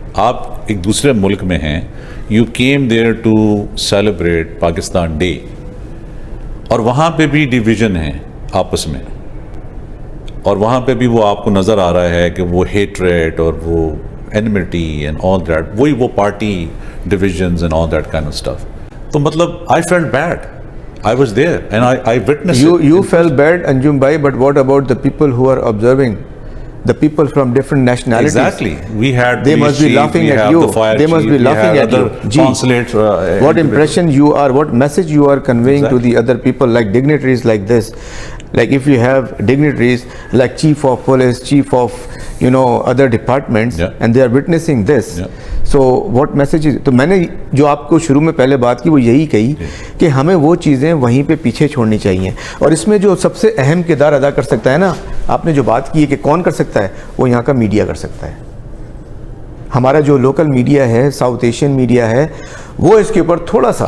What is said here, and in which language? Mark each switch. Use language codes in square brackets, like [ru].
[ur] آپ ایک دوسرے ملک میں ہیں, [en] you came there to celebrate Pakistan Day, [ur] اور وہاں پہ بھی ڈیویژن ہے آپس میں, اور وہاں پہ بھی وہ آپ کو نظر آ رہا ہے کہ وہ ہیٹریٹ اور وہ اینمٹی اینڈ آل دیٹ, وہی وہ party ڈیویژنز [en] And all that kind of stuff. [ur] تو مطلب [en] I felt bad, I was there and I witnessed it. You felt bad, Anjum bhai, but what about the people who are observing? The people from different nationalities. Exactly. We had they must be laughing at you. They must be laughing at you. Consulate. What impression you are, what message you are conveying to the other people, like dignitaries like this. Like if you have dignitaries like chief of police, chief of, you know, other departments, and they are witnessing this. So what message is, [ur] تو میں نے جو آپ کو شروع میں پہلے بات کی وہ یہی کہی کہ ہمیں وہ چیزیں وہیں پہ پیچھے چھوڑنی چاہیے. اور اس میں جو سب سے اہم کردار ادا کر سکتا ہے نا, آپ نے جو بات کی ہے کہ کون کر سکتا ہے, وہ یہاں کا میڈیا کر سکتا ہے. ہمارا جو لوکل میڈیا ہے, ساؤتھ ایشین میڈیا ہے, وہ اس کے اوپر تھوڑا سا,